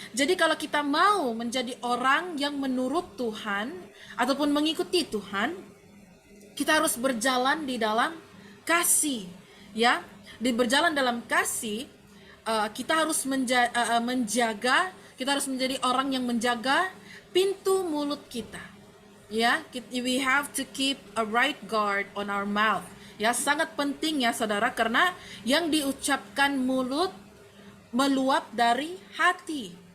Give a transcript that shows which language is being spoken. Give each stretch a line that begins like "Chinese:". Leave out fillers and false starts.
Indonesian: Jadi kalau kita mau menjadi orang yang menurut Tuhan ataupun mengikuti Tuhan, kita harus berjalan di dalam kasih, ya. Berjalan dalam kasih, kita harus menjaga, kita harus menjadi orang yang menjaga pintu mulut kita, ya.
English: We have to keep a right guard on our mouth, ya.
Indonesian: Sangat penting, ya saudara, karena yang diucapkan mulut meluap dari hati.